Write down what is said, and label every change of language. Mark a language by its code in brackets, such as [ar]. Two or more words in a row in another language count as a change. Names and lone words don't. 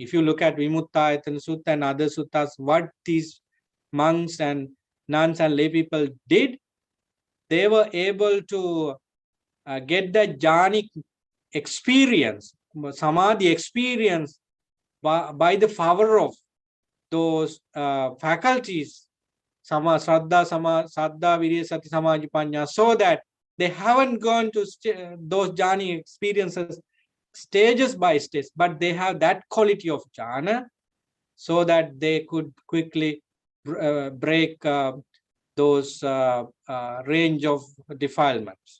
[en] If you look at Vimuttayatana Sutta and other suttas, what these monks and nuns and lay people did, they were able to get the jhanic experience, samadhi experience by the power of those faculties, [pi] sama, saddha, virya, sati, samadhi, panya, [en] so that they haven't gone to those jhani experiences stages by stage, but they have that quality of jhana so that they could quickly break those range of defilements.